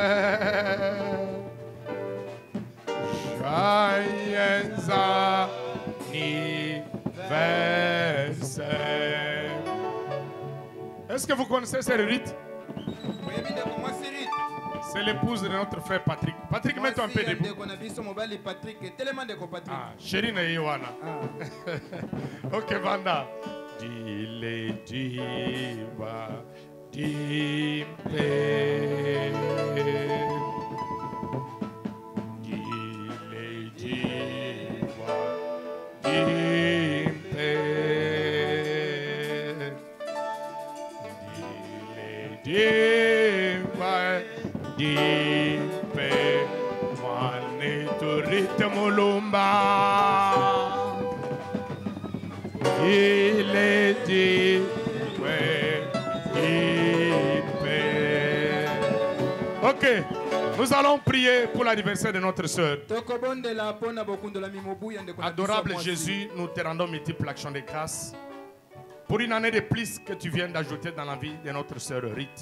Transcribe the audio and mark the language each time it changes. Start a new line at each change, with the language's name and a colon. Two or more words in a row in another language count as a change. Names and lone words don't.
French: Joyeux anniversaire. Est-ce que vous connaissez cette rite? C'est l'épouse de notre frère Patrick. Patrick, mets-toi un peu debout. Ah, chérie Naïwana. Ok, Vanda.
Luba-Lulua: Dile diva, dimpe. Dile diva, dimpe. Diva, dimpe. Mane turite mulumba.
French: Il est dit, ok, nous allons prier pour l'anniversaire de notre sœur. Adorable Jésus, nous te rendons multiples actions de grâce pour une année de plus que tu viens d'ajouter dans la vie de notre sœur Rite.